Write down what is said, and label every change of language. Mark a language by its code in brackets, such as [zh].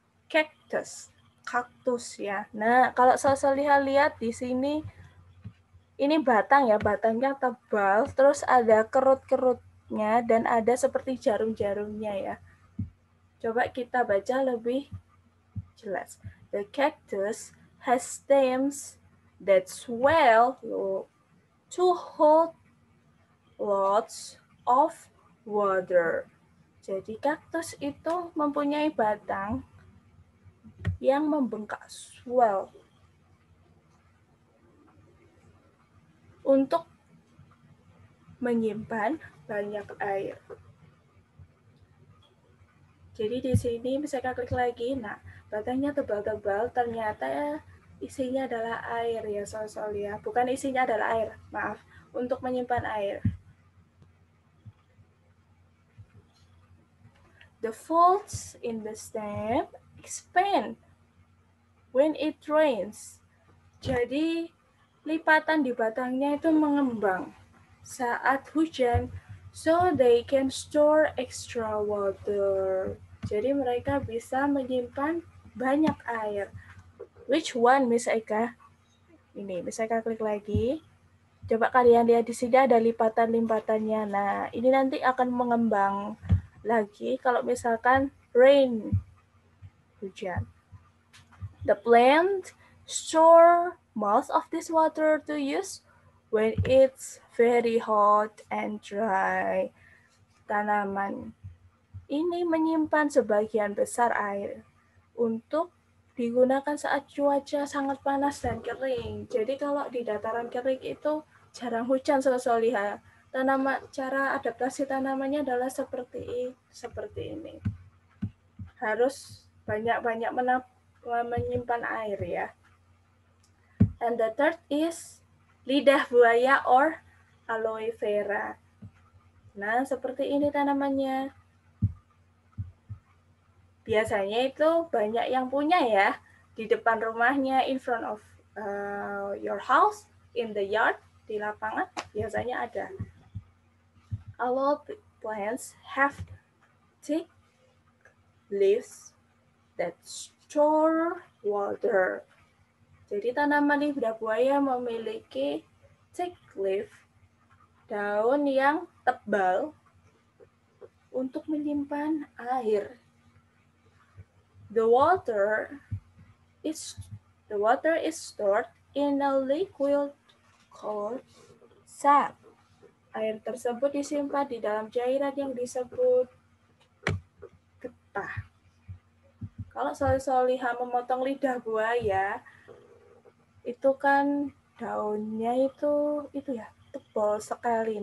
[id] Kaktus ya. Nah, kalau Solihah lihat di sini, ini batang ya, batangnya tebal, terus ada kerut-kerutnya dan ada seperti jarum-jarumnya ya. Coba kita baca lebih jelas. [en] The cactus has stems that swell to hold lots of water. [id] Jadi kaktus itu mempunyai batang yang membengkak, swell, untuk menyimpan banyak air. Jadi di sini bisa klik lagi. Nah, batangnya tebal-tebal, ternyata isinya adalah air ya, Solihah. Bukan isinya adalah air, maaf, untuk menyimpan air. [en] The folds in the stem expand when it rains. [id] Jadi lipatan di batangnya itu mengembang saat hujan, [en] so they can store extra water. [id] Jadi mereka bisa menyimpan banyak air. [en] Which one, [id] Miss Eka? Ini, Miss Eka klik lagi. Coba kalian lihat di sini ada lipatan-lipatannya. Nah, ini nanti akan mengembang lagi kalau misalkan rain, hujan. [en] The plant store most of this water to use when it's very hot and dry. [id] Tanaman ini menyimpan sebagian besar air untuk digunakan saat cuaca sangat panas dan kering. Jadi kalau di dataran kering itu jarang hujan Soliha. Cara adaptasi tanamannya adalah seperti ini. Harus banyak-banyak menyimpan air ya. [en] And the third is lidah buaya or aloe vera. [id] Nah, seperti ini tanamannya. Biasanya itu banyak yang punya ya. Di depan rumahnya, [en] in front of your house, in the yard, [id] di lapangan, biasanya ada. [en] Aloe plants have thick leaves that store water. [id] Jadi tanaman lidah buaya memiliki [en] thick leaf, [id] daun yang tebal untuk menyimpan air. [en] The water is stored in a liquid called sap. [id] Air tersebut disimpan di dalam cairan yang disebut getah. Kalau Soliha memotong lidah buaya, itu kan daunnya itu ya tebal sekali.